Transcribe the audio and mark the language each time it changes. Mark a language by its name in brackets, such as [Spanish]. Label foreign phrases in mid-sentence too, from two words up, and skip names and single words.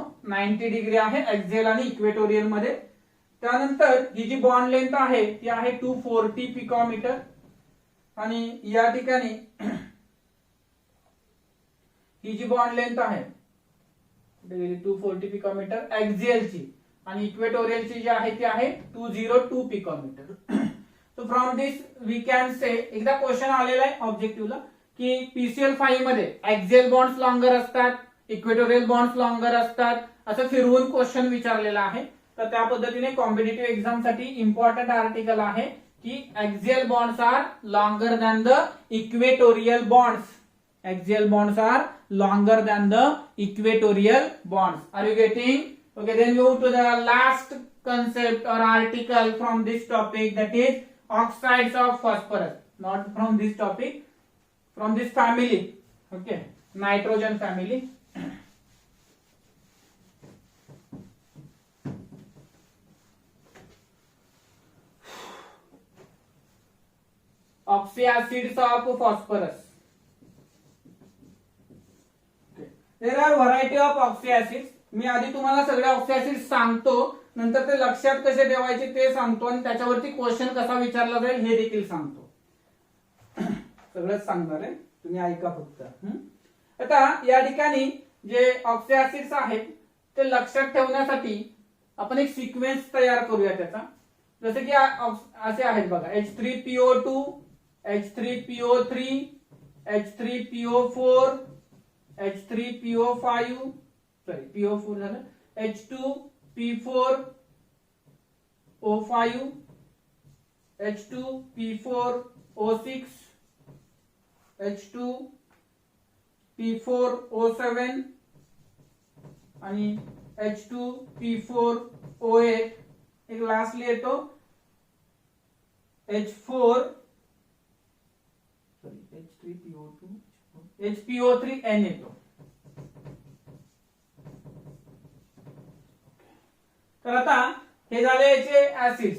[Marathi] 90 डिग्री आहे ऍक्झियल आणि इक्वेटोरियल मध्ये. त्यानंतर ही जी [English] bond length [Marathi] आहे ती आहे 240 पिकोमीटर. आणि या ठिकाणी ही जी [English] bond length [Marathi] आहे 240 पिकोमीटर ऍक्झियलची, आणि इक्वेटोरियलची जी आहे ती आहे 202 पिकोमीटर. [English] so from this we can say, [Marathi] एकदा क्वेश्चन आलेला आहे ऑब्जेक्टिव्हला, की PCl5 मध्ये [English] axial bonds longer [Marathi] असतात, [English] equatorial bonds longer [Marathi] असतात, असं फिरवून क्वेश्चन विचारलेला आहे. तर त्या पद्धतीने [English] competitive exam [Marathi] साठी [English] important article [Marathi] आहे की [English] axial bonds are longer than the equatorial bonds. Axial bonds are longer than the equatorial bonds. Are you getting? Okay, then move to the last concept or article from this topic, that is oxides of phosphorus. Not from this topic, from this family. Okay, nitrogen family. Oxyacids of phosphorus. Okay. There are variety of oxyacids. [Marathi] मी आधी तुम्हाला सगळे ऑक्सियासिड्स सांगतो, नंतर ते लक्षात कसे ठेवायचे ते सांगतो आणि त्याच्यावरती क्वेश्चन कसा विचारला जाईल हे देखील सांगतो. सगळंच सांगणार आहे, तुम्ही ऐका फक्त. आता या ठिकाणी जे ऑक्सियासिड्स आहेत ते लक्षात ठेवण्यासाठी आपण एक सिक्वेन्स तयार करूया त्याचा. जसे की असे आहेत बघा, H3PO2, H3PO3, H3PO4, H3PO5, सॉरी PO4 झालं, H2P4O5, H2P4O6, H2P4O7 आणि H2P4O8. एक लास्टली येतो HPO3N येतो. तर आता हे झाले याचे ऍसिड्स.